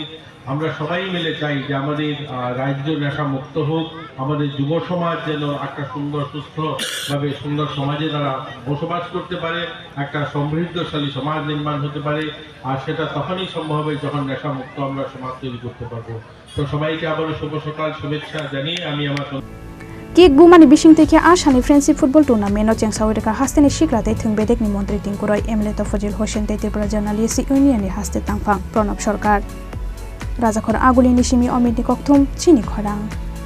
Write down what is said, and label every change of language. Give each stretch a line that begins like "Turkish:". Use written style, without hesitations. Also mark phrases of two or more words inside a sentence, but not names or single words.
Bangla: আমরা সবাই মিলে চাই যে আমাদের রাজ্য নেশা মুক্ত হোক, আমাদের যুব সমাজ যেন একটা সুন্দর, সুস্থভাবে সুন্দর সমাজে তারা বসবাস করতে পারে, একটা সমৃদ্ধশালী সমাজ নির্মাণ হতে পারে। আর সেটা তখনই সম্ভব হবে যখন নেশা মুক্ত আমরা সমাজ তৈরি করতে পারবো। তো সবাইকে আবারও শুভ সকাল শুভেচ্ছা জানিয়ে আমি আমার
Kok Borok: किक बुमानि बिसिंथिके आशानि
English: friendship football tournament
Kok Borok: चेंसावरेखा हास्तेनि सिक्लाते थंबेदेखनि मंत्री तिंकुरय एमएलए तफजिल हुसैन ते त्रिपुरा जार्नालिस्ट इउनियननि हास्ते तांफां प्रणब सरकार राजाखर आगुलिनि सिमी अमितनि कक्थुम चिनि खरां।